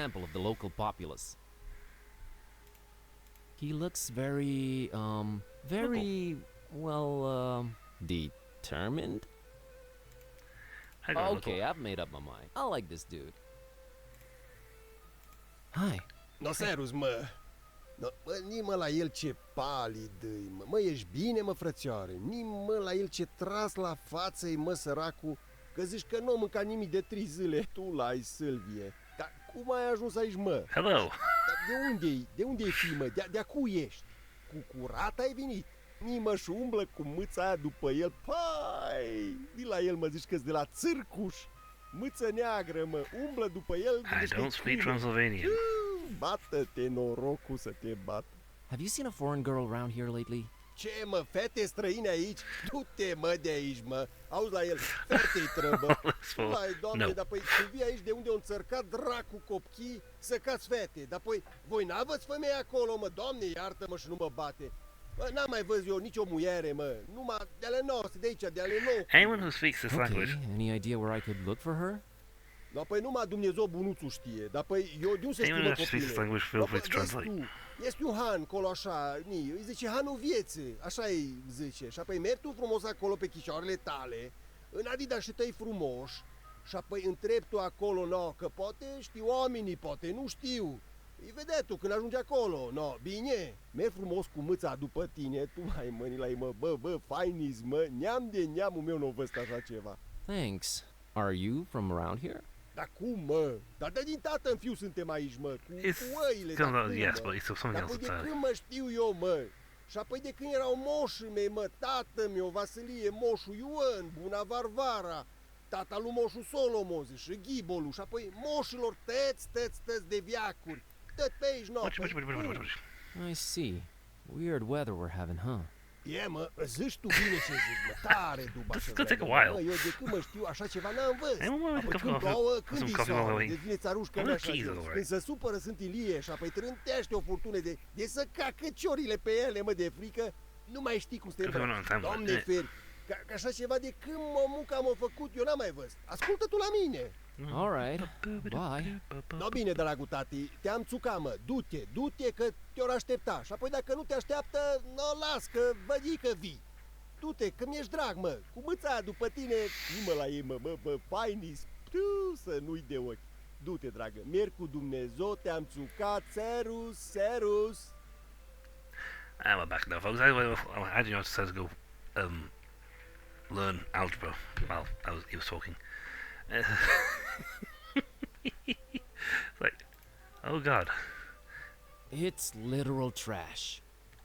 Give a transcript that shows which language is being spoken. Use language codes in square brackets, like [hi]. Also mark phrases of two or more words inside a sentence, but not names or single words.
[en] example of the local populace. He looks very, determined? I got Okay, I've made up my mind. I like this dude. Hi. No, [ro] serus, mă. No, mă, ni-mă la el ce palid îi, mă. Mă, ești bine, mă, frățioare? Ni-mă la el ce tras la față-i, mă, săracul, că zici că nu a mâncat nimic de 3 zile. Tu l-ai, Sâlvie. Dar cum ai ajuns aici, mă? [en] Hello. [ro] Dar de unde-i? De unde-i fi, mă? De-a cui ești? Cu curat ai venit? Nimă și umblă cu mâța aia după el. Pai! Vii la el, mă, zici că-s de la țârcuș. Mâță neagră, mă, umblă după el. [en] I don't speak Transylvanian. [ro] Bată-te, norocul să te bată. [en] Have you seen a foreign girl around here lately? [ro] Ce, mă, fete străine aici? Du-te, mă, de aici, mă. Auzi la el, fete-i trăbă. Hai, doamne, No. dar păi tu vii aici de unde o înțărcat dracu copchii să cați fete. Dar păi, voi n-aveți femei acolo, mă, doamne, iartă-mă și nu mă bate. Mă, n-am mai văzut eu nicio muiere, mă. Numai de ale noastre, de aici, de ale nou. [en] Anyone who speaks this language. Okay, any idea where I could look for her? [ro] Dar păi numai Dumnezeu bunuțul știe. Dar păi eu de unde să știu, [en] Anyone [ro] mă, [en] who speaks this [ro] copile? [en] language, feel free to [ro] Vezi [en] translate. [ro] tu, este un han acolo așa, îi zice hanul vieții, așa îi zice. Și apoi mergi tu frumos acolo pe chișoarele tale, în adidașii tăi frumoși, și apoi întrebi tu acolo, no, că poate știu oamenii, poate nu știu. Îi vedea tu când ajungi acolo, no, bine, mergi frumos cu mâța după tine, tu mai mâni la ei, mă, bă, fainis, mă, neam de neamul meu nu văzut așa ceva. [en] Thanks. Are you from around here? [ro] Dar cum, mă? Dar de din tată în fiu suntem aici, mă, cu oile, dar cum, [en] Yes, [ro] mă? [en] but it's something [ro] Dar [en] else [ro] păi de [en] entirely. [ro] când mă știu eu, mă? Și apoi de când erau moșii mei, mă, tată meu, Vasilie, moșul Ioan, Buna Varvara, tata lui moșul Solomon, și Ghibolu, și apoi moșilor tăți de viacuri. Tot pe aici, no, [en] Watch. I see. Weird weather we're having, huh? [ro] E, mă, zici tu bine ce zici, mă, tare duba [en] This [ro] să [en] is gonna take a [ro] vreau, [en] while. [ro] mă, eu de când mă știu așa ceva n-am văzut. Hey, mă, Apoi [en] coffee, [ro] când [en] coffee. [ro] plouă, [en] Some [ro] când e [en] coffee, [ro] soare, [en] coffee. [ro] devine țarușcă [en] I'm [ro] mea [en] gonna [ro] așa [en] keys [ro] jos. [en] over [ro] Când [en] it. [ro] se supără sunt ilie și apoi trântește o furtună de să cacă ciorile pe ele, mă, de frică, nu mai știi cum să te Cred că nu îmbraci. am timp, Doamne mă. feri, că așa ceva de când munca m-a făcut, eu n-am mai văzut. Ascultă tu la mine. [en] All right. Bye. [ro] No, bine, dragul tati, te-am țucat, mă, du-te că te-or aștepta. Și apoi dacă nu te așteaptă, no, las, că văd că vii. Du-te, că mi-ești drag, mă, cu mâța aia după tine, nu mă la ei, mă, fainis, să nu-i de ochi. Du-te, dragă, merg cu Dumnezeu, te-am țucat, serus. [en] And we're back now, folks. I didn't know to go learn algebra while he was talking. It's like, oh god. It's literal trash.